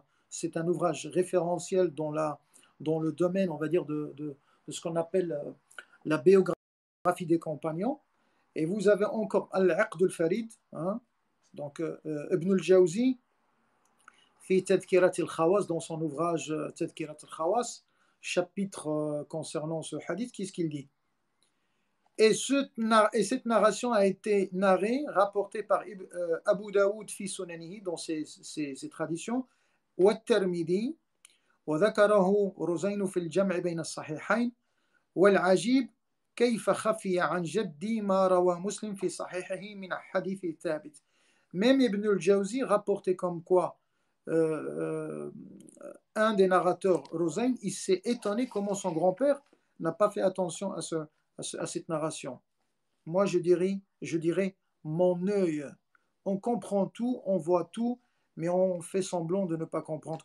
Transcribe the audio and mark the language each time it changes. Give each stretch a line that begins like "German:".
French: C'est un ouvrage référentiel dans le domaine, on va dire, de ce qu'on appelle la biographie des compagnons. Et vous avez encore Al-Aqd al-Farid, hein, donc Ibn al-Jawzi, fi Tadhkirat al-Khawas, dans son ouvrage Tadhkirat al-Khawas, chapitre concernant ce hadith, qu'est-ce qu'il dit? Et cette narration a été narrée, rapportée par Abu Daoud fi Sunanihi, dans ses traditions, wa Tirmidhi,
Arabic: وذكره رزين في الجمع بين الصحيحين والعجيب كيف خفي عن جدي ما روى مسلم في صحيحه من حديث ثابت.
French: Même Ibn al-Jawzi rapportait comme quoi un des narrateurs, Rozayn, il s'est étonné comment son grand-père n'a pas fait attention à cette narration. Moi, je dirais mon œil. On comprend tout, on voit tout, mais on fait semblant de ne pas comprendre.